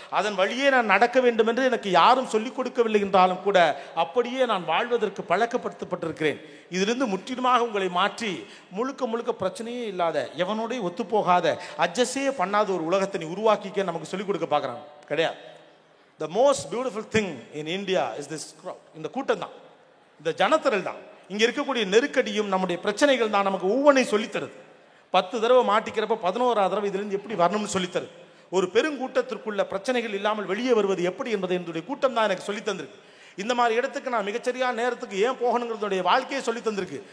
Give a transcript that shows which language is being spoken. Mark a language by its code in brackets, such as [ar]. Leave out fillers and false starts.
[ta] அதன் வழியே நான் நடக்க வேண்டும் என்று எனக்கு யாரும் சொல்லிக் கொடுக்கவில்லை என்றாலும் கூட அப்படியே நான் வாழ்வதற்கு பழக்கப்படுத்தப்பட்டிருக்கிறேன். இதிலிருந்து முற்றிலுமாக உங்களை மாற்றி முழுக்க முழுக்க பிரச்சனையே இல்லாத, எவனோடய ஒத்துப்போகாத, அட்ஜஸ்டே பண்ணாத ஒரு உலகத்தை நீ உருவாக்கிக்க நமக்கு சொல்லிக் கொடுக்க பார்க்குறாங்க. கிடையாது. [en] The most beautiful thing in India is this crowd. [ta] இந்த கூட்டம் தான், இந்த ஜனத்திரல் தான், இங்க இருக்கக்கூடிய நெருக்கடியும் நம்முடைய பிரச்சனைகள் தான் நமக்கு ஒவ்வொன்றையும் சொல்லித்தருது. 10 தடவை மாட்டிக்கிறப்ப 11ஆவது தடவை இதிலிருந்து எப்படி வரணும்னு சொல்லித்தருது. ஒரு பெருங்கூட்டத்திற்குள்ள பிரச்சனைகள் இல்லாமல் வெளியே வருவது எப்படி என்பதை என்னுடைய கூட்டம் தான் எனக்கு சொல்லி தந்திருக்கு. இந்த மாதிரி இடத்துக்கு நான் மிகச்சரியான நேரத்துக்கு ஏன் போகணுங்கிறதுடைய வாழ்க்கையை சொல்லி தந்திருக்கு.